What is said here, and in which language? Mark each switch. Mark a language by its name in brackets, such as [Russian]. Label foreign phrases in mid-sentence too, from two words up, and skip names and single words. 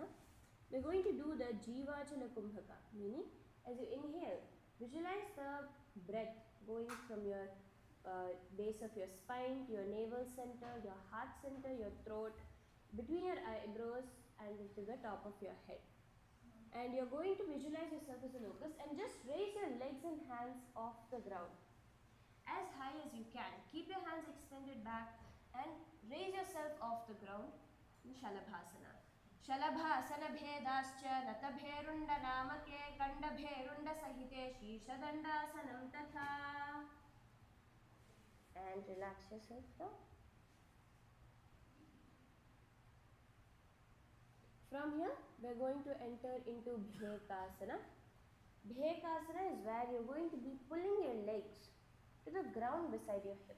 [English] We're going to do the Jivachala Kumbhaka, meaning as you inhale, visualize the breath going from your base of your spine to your navel center, your heart center, your throat, between your eyebrows and to the top of your head. And you're going to visualize yourself as a locust and just raise your legs and hands off the ground as high as you can. Keep your hands extended back and raise yourself off the ground in Shalabhasana. [Sanskrit] Shalabhasana bhedascha natabherunda namake kandabherunda sahite shishadandāsanam tatha. [English] And relax yourself now. From here, we're going to enter into Bhekasana. Bhekasana is where you're going to be pulling your legs to the ground beside your hips.